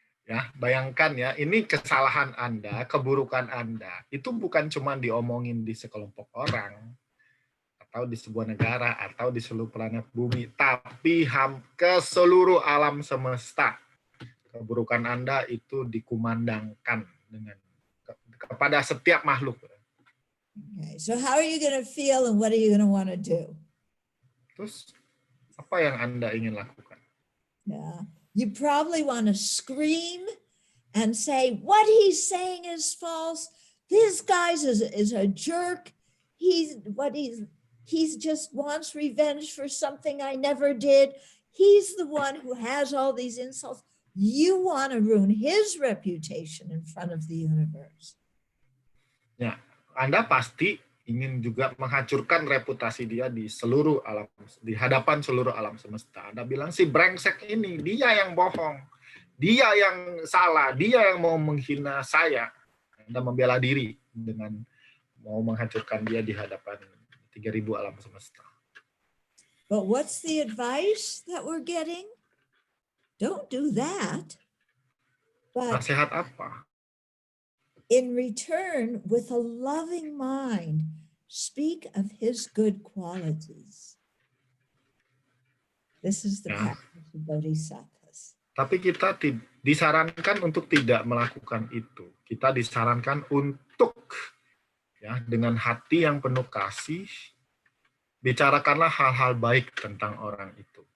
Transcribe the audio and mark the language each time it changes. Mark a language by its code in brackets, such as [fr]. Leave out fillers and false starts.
[id] Ya, bayangkan ya, ini kesalahan Anda, keburukan Anda, itu bukan cuma diomongin di sekelompok orang, atau di sebuah negara, atau di seluruh planet bumi, tapi ke seluruh alam semesta. Keburukan Anda itu dikumandangkan kepada setiap makhluk. [en] Okay, so how are you going to feel and what are you going to want to do? [id] Terus, apa yang Anda ingin lakukan? [en] Yeah. You probably want to scream and say, what he's saying is false. This guy is a jerk. He just wants revenge for something I never did. He's the one who has all these insults. You want to ruin his reputation in front of the universe. [id] Ya, Anda pasti ingin juga menghancurkan reputasi dia di seluruh alam, di hadapan seluruh alam semesta. Anda bilang si brengsek ini, dia yang bohong, dia yang salah, dia yang mau menghina saya. Anda membela diri dengan mau menghancurkan dia di hadapan 3.000 alam semesta. [en] But what's the advice that we're getting? Don't do that. But [id] nasihat apa? [en] In return, with a loving mind, speak of his good qualities. This is the practice of bodhisattvas. [id] Tapi kita disarankan untuk tidak melakukan itu. Kita disarankan untuk dengan hati yang penuh kasih, bicarakanlah hal-hal baik tentang orang itu.